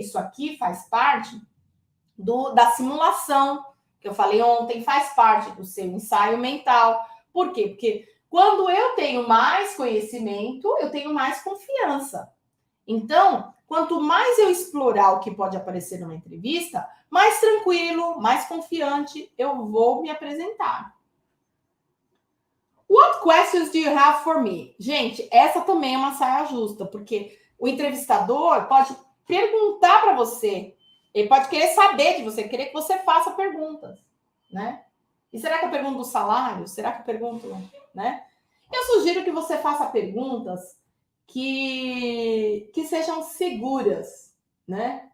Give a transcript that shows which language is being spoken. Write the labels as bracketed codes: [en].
[pt] Isso aqui faz parte da simulação, que eu falei ontem, faz parte do seu ensaio mental. Por quê? Porque quando eu tenho mais conhecimento, eu tenho mais confiança. Então, quanto mais eu explorar o que pode aparecer numa entrevista, mais tranquilo, mais confiante eu vou me apresentar. [en] What questions do you have for me? [pt] Gente, essa também é uma saia justa, porque o entrevistador pode perguntar para você, ele pode querer saber de você, querer que você faça perguntas, né? E será que eu pergunto do salário? Será que eu pergunto, né? Eu sugiro que você faça perguntas que sejam seguras, né?